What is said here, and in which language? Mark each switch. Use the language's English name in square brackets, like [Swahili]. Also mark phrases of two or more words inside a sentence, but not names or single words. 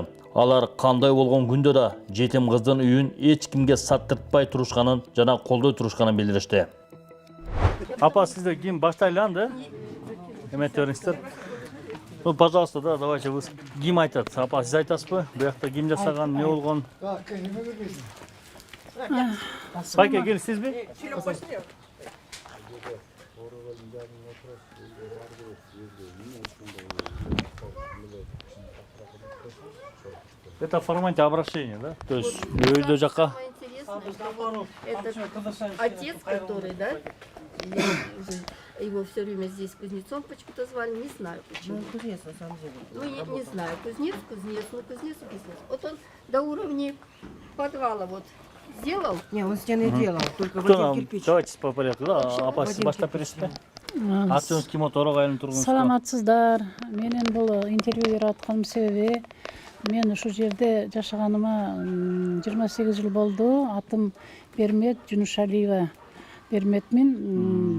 [Kyrgyz] Алар кандай болгон күндө да жетим кыздын үйүн эч кимге саттыртпай турушканын жана колдой турушканын билдиришти. Апа, сиздер ким баштайлы анда? Эметип бериңиздер. [Russian] Ну, пожалуйста, да, давайте вы. [Kyrgyz] Ким айтат? Апа, сиз айтасызбы? Буякта ким жасаган, эмне болгон? Байке, кел, сизби? [Russian] Это в формате обращения, да? То есть [Kyrgyz] үйдө жакка. [Russian] Это отец, который, да? Его все время здесь кузнецом почему-то звали, не знаю почему. Ну, кузнец на самом деле. Ну, не знаю, кузнец. Вот он до уровня подвала вот сделал. Не, он стены делал, только Кто вот нам? кирпич. Давайте по порядку. [Kyrgyz] Да, апа, сиз баштап бересизби? Атыңыз ким, оторок айылын тургунуз? Саламатсыздар. Менин бул интервью берип атканымдын себеби, мен ушул жерде жашаганыма 28 жыл болду. Атым Бермет Жунушалиева. Берметмин.